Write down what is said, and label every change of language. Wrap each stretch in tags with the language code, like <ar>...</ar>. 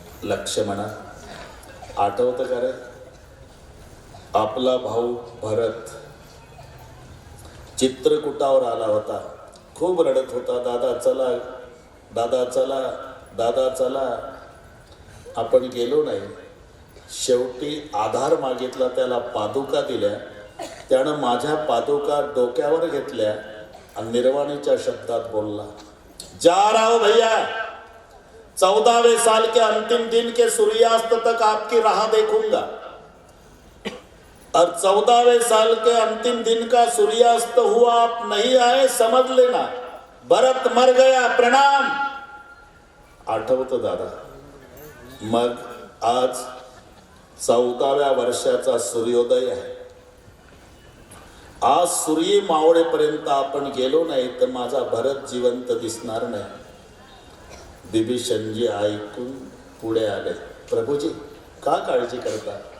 <mr>लक्ष्मणा, आठवतं का रे? आपला भाऊ भरत चित्रकूटावर आला होता, खूप रडत होता. दादा चला, दादा चला, दादा चला. आपण गेलो नाही. शेवटी आधार मागितला, त्याला पादुका दिल्या. त्यानं माझ्या पादुका डोक्यावर घेतल्या आणि निर्वाणीच्या शब्दात बोलला,</mr> <hi>जा रहा हूं भैया, 14वें साल के अंतिम दिन के सूर्यास्त तक आपकी राह देखूंगा और 14वें साल के अंतिम दिन का सूर्यास्त हुआ, आप नहीं आए समझ लेना, भरत मर गया, प्रणाम.</hi> <mr>आठवतं दादा? मग आज 14व्या वर्षाचा सूर्योदय आहे. आज सूर्य मावळेपर्यंत आपण गेलो नाही तर माझा भरत जिवंत दिसणार नाही. बिभीषणजी ऐकून पुढे आले. प्रभूजी का काळजी करता?</mr>